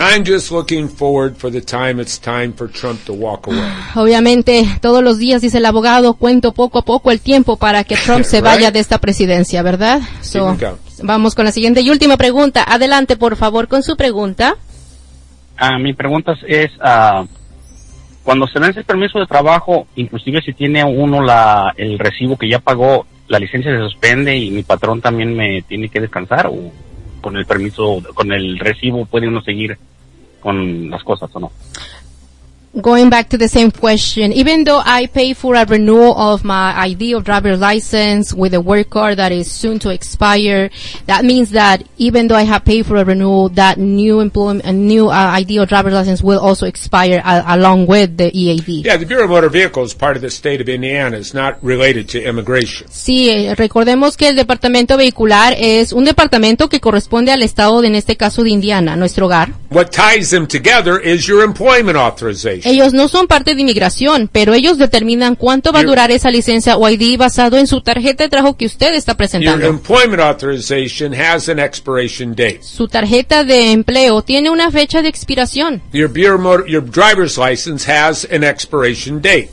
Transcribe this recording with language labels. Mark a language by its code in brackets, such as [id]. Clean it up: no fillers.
[en] I'm just looking forward for the time it's time for Trump to walk away. [es] Obviamente, todos los días, dice el abogado, cuento poco a poco el tiempo para que Trump se vaya [en] right? [es] de esta presidencia, ¿verdad? [en] So, [es] vamos con la siguiente y última pregunta. Adelante, por favor, con su pregunta. Mi pregunta es, cuando se vence el permiso de trabajo, inclusive si tiene uno el recibo que ya pagó, ¿la licencia se suspende y mi patrón también me tiene que descansar? ¿O con el permiso, con el recibo, puede uno seguir con las cosas o no? [en] Going back to the same question, even though I pay for a renewal of my ID or driver's license with a work card that is soon to expire, that means that even though I have paid for a renewal, that new ID or driver's license will also expire along with the EAD. Yeah, the Bureau of Motor Vehicles is part of the state of Indiana. It's not related to immigration. [es] Sí, recordemos que el departamento vehicular es un departamento que corresponde al estado, en este caso de Indiana, nuestro hogar. [en] What ties them together is your employment authorization. [es] ellos no son parte de inmigración, pero ellos determinan cuánto va a durar esa licencia o ID basado en su tarjeta de trabajo que usted está presentando. [en] Your employment authorization has an expiration date. [es] Su tarjeta de empleo tiene una fecha de expiración. [en] Your driver's license has an expiration date.